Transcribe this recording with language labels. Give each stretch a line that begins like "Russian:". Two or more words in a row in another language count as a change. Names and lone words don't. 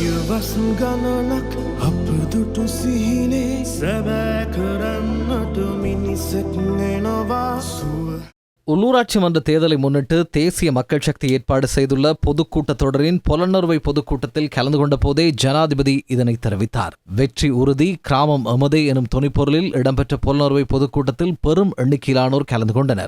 Sinhala: වස් ගණනක් අප දුටු සිහිනේ සැබෑ කරන්නට මිනිසෙක් එනවා සුව.
Tamil: உள்ளூராட்சி மன்ற தேர்தலை முன்னிட்டு தேசிய மக்கள் சக்தி ஏற்பாடு செய்துள்ள பொதுக்கூட்டத் தொடரின் புலனறுவை பொதுக்கூட்டத்தில் கலந்து கொண்ட போதே ஜனாதிபதி இதனை தெரிவித்தார். வெற்றி உறுதி கிராமம் எமதே எனும் துணைப்பொருளில் இடம்பெற்ற புலனறுவை பொதுக்கூட்டத்தில் பெரும் எண்ணிக்கையிலானோர் கலந்து கொண்டனர்.